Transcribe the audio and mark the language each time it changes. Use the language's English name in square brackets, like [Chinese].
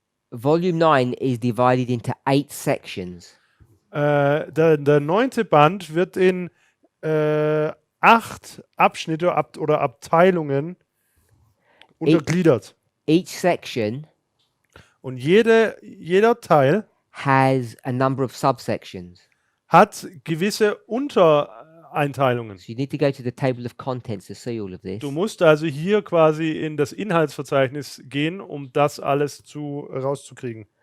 [English] Volume 9 is divided into 8 sections. [German] Der 9. Band wird in 8 Abschnitte oder Abteilungen untergliedert. [English] Each section [German] Und jeder Teil [English] has a number of subsections. [German] hat gewisse Untereinteilungen. [English] So you need to go to the table of contents to see all of this. [German] Du musst also hier quasi in das Inhaltsverzeichnis gehen, um das alles rauszukriegen.